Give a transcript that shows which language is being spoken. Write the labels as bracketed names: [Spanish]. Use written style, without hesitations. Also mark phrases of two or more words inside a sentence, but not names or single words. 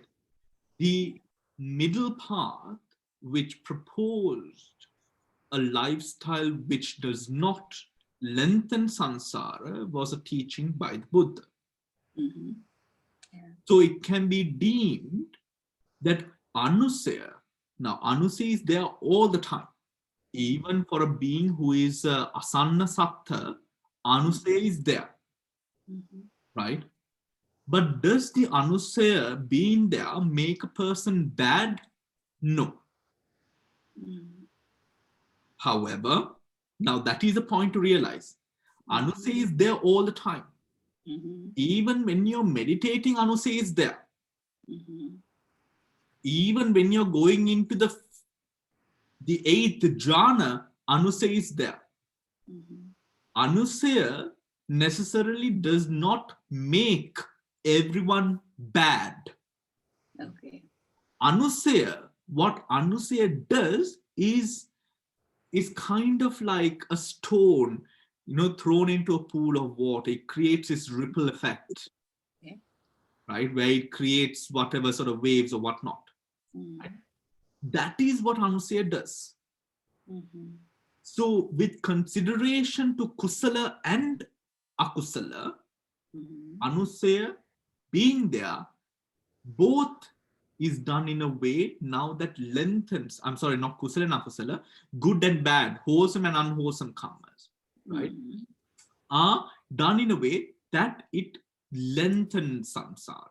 [English] The middle path, which proposed a lifestyle which does not lengthen samsara, was a teaching by the Buddha. So it can be deemed that anusaya, now anusaya is there all the time. Even for a being who is [Pali] asanna satta, [English] anusaya is there. Right? But does the anusaya being there make a person bad? No. However, now that is a point to realize. Anusaya is there all the time. Even when you're meditating, anusaya is there. Even when you're going into the 8th jhana, anusaya is there. Anusaya necessarily does not make everyone bad. Okay. Anusaya, what anusaya does is kind of like a stone, thrown into a pool of water. It creates this ripple effect, right? Where it creates whatever sort of waves or whatnot. Right? That is what anusaya does. So with consideration to kusala and akusala, anusaya being there, both is done in a way now that lengthens, I'm sorry, not kusala and akusala, good and bad, wholesome and unwholesome karmas, right, are done in a way that it lengthens samsara.